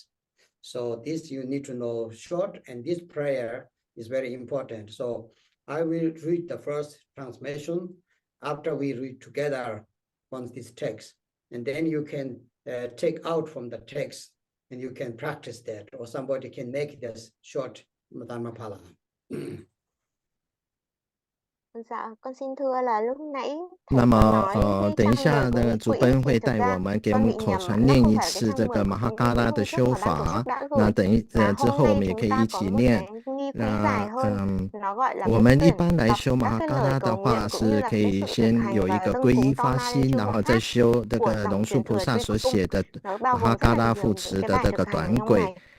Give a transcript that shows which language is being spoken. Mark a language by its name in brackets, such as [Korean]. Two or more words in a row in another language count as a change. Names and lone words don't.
[English] So this you need to know short, and this prayer is very important. So I will read the first translation after we read together on this text, and then you can take out from the text and you can practice that, or somebody can make this short Dharmapala. [Vietnamese] Dạ, con xin thưa là lúc nãy [Chinese] 那么等一下那个主奔会带我们给我们口传念一次这个马哈嘎拉的修法，那之后我们也可以一起念。那我们一般来修马哈嘎拉的话，是可以先有一个皈依发心，然后再修这个龙树菩萨所写的马哈嘎拉护持的这个短轨。